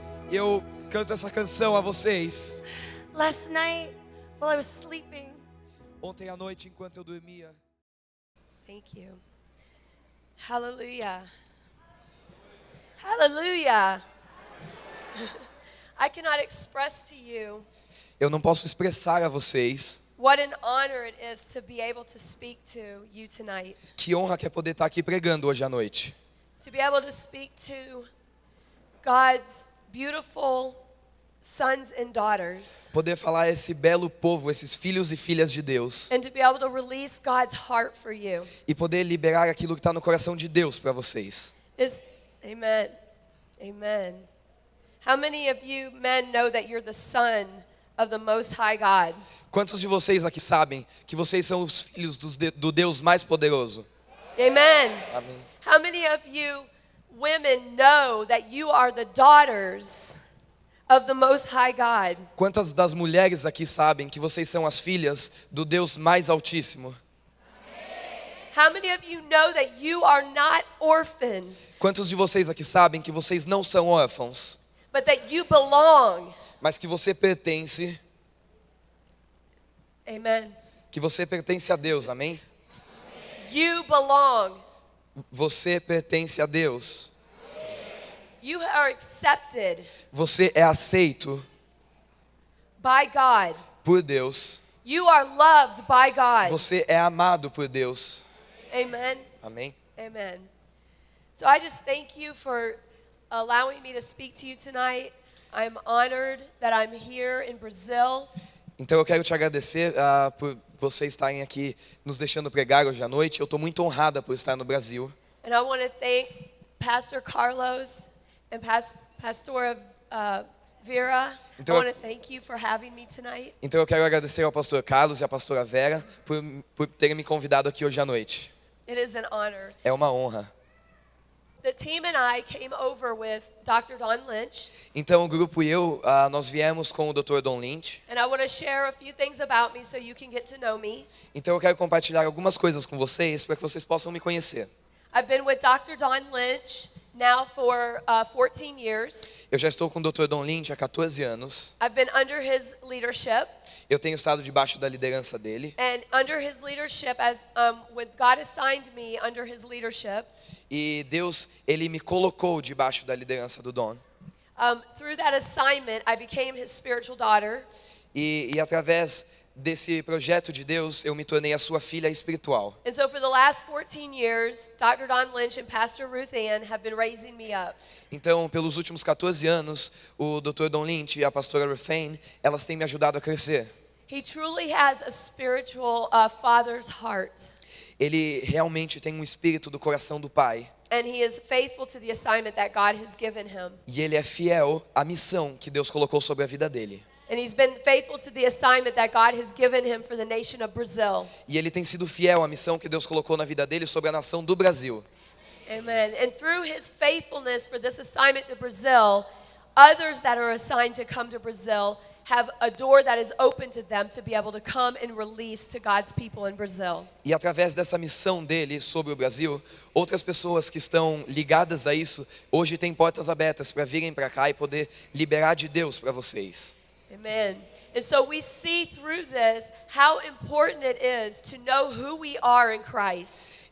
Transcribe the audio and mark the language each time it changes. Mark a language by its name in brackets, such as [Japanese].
[Portuguese] Eu canto essa canção a vocês. [English] Last night while I was sleeping. [Portuguese] Ontem à noite, enquanto eu dormia. [English] Thank you. Hallelujah. Hallelujah. I cannot express to you [Portuguese] Eu não posso expressar a vocês [English] what an honor it is to be able to speak to you tonight. [Portuguese] que honra que é poder estar aqui pregando hoje à noite. [English] To be able to speak to God's beautiful sons and daughters. [Portuguese] Poder falar a esse belo povo, esses filhos e filhas de Deus. [English] And to be able to release God's heart for you. [Portuguese] E poder liberar aquilo que está no coração de Deus para vocês. [English] Amen. Amen. How many of you men know that you're the son of the Most High God? [Portuguese] Quantos de vocês aqui sabem que vocês são os filhos do Deus mais poderoso? [English] Amen. [Portuguese] Amém. [English] How many of you women know that you are the daughters of the Most High God? [Portuguese] Quantas das mulheres aqui sabem que vocês são as filhas do Deus mais altíssimo? [English] How many of you know that you are not orphaned, [Portuguese] Quantos de vocês aqui sabem que vocês não são órfãos, [English] but that you belong? [Portuguese] mas que você pertence, [English] Amen. [Portuguese] que você pertence a Deus, amém? [English] You belong. [Portuguese] Você pertence a Deus. [English] You are accepted [Portuguese] Você é aceito [English] by God. [Portuguese] por Deus. [English] You are loved by God. [Portuguese] Você é amado por Deus. [English] Amen. [Portuguese] Amém? [English] Amen. So I just thank you for allowing me to speak to you tonight. I'm honored that I'm here in Brazil. [Portuguese] Então eu quero te agradecer por vocês estarem aqui nos deixando pregar hoje à noite. Eu estou muito honrada por estar no Brasil. [English] And I want to thank Pastor Carlos and Pastora Vera. [Portuguese] Então, [English] I want to thank you for having me tonight. [Portuguese] Então eu quero agradecer ao pastor Carlos e à pastora Vera por terem me convidado aqui hoje à noite. [English] It is an honor. [Portuguese] É uma honra. [English] The team and I came over with Dr. Don Lynch. [Portuguese] Então o grupo e eu, nós viemos com o Dr. Don Lynch. [English] And I want to share a few things about me so you can get to know me. [Portuguese] Então eu quero compartilhar algumas coisas com vocês para que vocês possam me conhecer. [English] I've been with Dr. Don Lynch now for 14 years. [Portuguese] Eu já estou com o Dr. Don Lynch há 14 anos. [English] I've been under his leadership. [Portuguese] Eu tenho estado debaixo da liderança dele. [English] And under his leadership, as when God assigned me under his leadership, [Portuguese] E Deus, ele me colocou debaixo da liderança do Don. [English] through that assignment, I became his spiritual daughter. [Portuguese] E através desse projeto de Deus, eu me tornei a sua filha espiritual. [English] And so for the last 14 years, Dr. Don Lynch and Pastor Ruth Ann have been raising me up. [Portuguese] Então, pelos últimos 14 anos, o Dr. Don Lynch e a pastora Ruthane, elas têm me ajudado a crescer. [English] He truly has a spiritual father's heart. [Portuguese] Ele realmente tem um espírito do coração do Pai. [English] And he is faithful to the assignment that God has given him. [Portuguese] E ele é fiel à missão que Deus colocou sobre a vida dele. [English] And he's been faithful to the assignment that God has given him for the nation of Brazil. [Portuguese] E ele tem sido fiel à missão que Deus colocou na vida dele sobre a nação do Brasil. [English] Amen. And through his faithfulness for this assignment to Brazil, others that are assigned to come to Brazil have a door that is open to them to be able to come and release to God's people in Brazil. [Portuguese] E através dessa missão dele sobre o Brasil, outras pessoas que estão ligadas a isso, hoje têm portas abertas para virem para cá e poder liberar de Deus para vocês. [English] Amen. And so we see through this how important it is to know who we are in Christ.